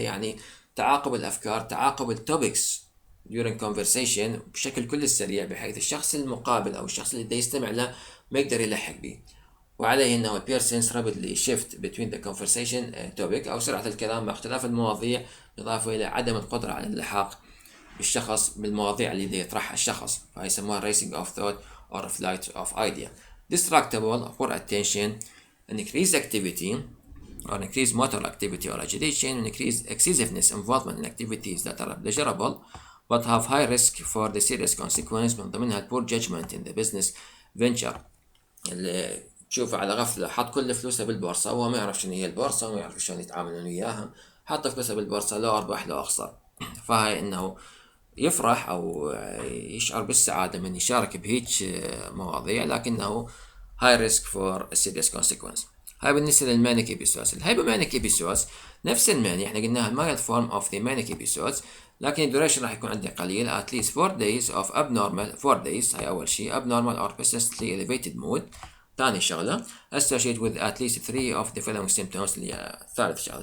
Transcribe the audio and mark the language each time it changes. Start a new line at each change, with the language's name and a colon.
Arabic: يعني تعاقب الأفكار، تعاقب التوبكس
English: during conversation
Arabic: بشكل كل سريع بحيث الشخص المقابل أو الشخص اللي دا يستمع له ما يقدر يلحق به. وعليه أنه
English: persons rapidly shift between the conversation topic
Arabic: أو سرعة الكلام مع اختلاف المواضيع، إضافة إلى عدم القدرة على اللحاق بالشخص بالمواضيع اللي دا يطرحها الشخص، فهي يسموها
English: racing of thought or flight of idea. Distractible, poor attention, increased activity or increased motor activity or agitation, increased excessiveness involvement in activities that are pleasurable but have high risk for the serious consequence.
Arabic: من ضمنها
English: poor judgment in the business venture،
Arabic: اللي تشوفه على غفلة حط كل فلوسه بالبورصة وهو ما يعرف شنو هي البورصة وما يعرف شلون يتعاملون وياها، حط فلوسه بالبورصة لو أربح لو أخسر. فهاي إنه يفرح أو يشعر بالسعادة من يشارك بهيج مواضيع، لكنه
English: high risk for a serious consequence.
Arabic: هاي بالنسبة للمانيك episodes. الهايبومانيك episodes نفس الماني، احنا قلناها
English: mild form of the manic episodes،
Arabic: لكن الدوريشن راح يكون عندي قليل
English: at least 4 days
Arabic: of abnormal 4 days. هاي أول شيء
English: abnormal or persistently elevated mood.
Arabic: ثاني شغلة
English: associated with at least 3 of the following symptoms
Arabic: اللي هي ثالث شغلة.